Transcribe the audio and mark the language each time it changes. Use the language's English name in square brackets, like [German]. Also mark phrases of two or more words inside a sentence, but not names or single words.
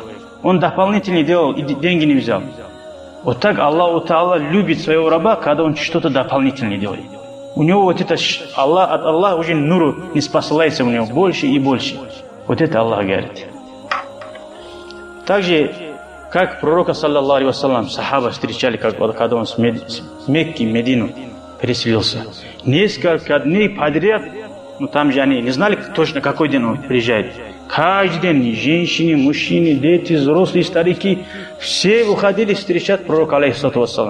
[Russian] Он дополнительно делал и деньги не взял. Вот так [Arabic] الله تعالى [Russian] любит своего раба, когда он что-то дополнительное делает. У него вот это от Аллаха уже нуру не спасается у него больше и больше. Вот это Аллах говорит. Также, как пророка, [Arabic] صلى الله عليه وسلم, [Russian] сахаба встречали, когда он с Мекки в Медину переселился. Несколько дней подряд, там же они не знали точно, какой день он приезжает. Каждый день женщины, мужчины, дети, взрослые, старики, все выходили встречать пророка, [Arabic] عليه الصلاة والسلام.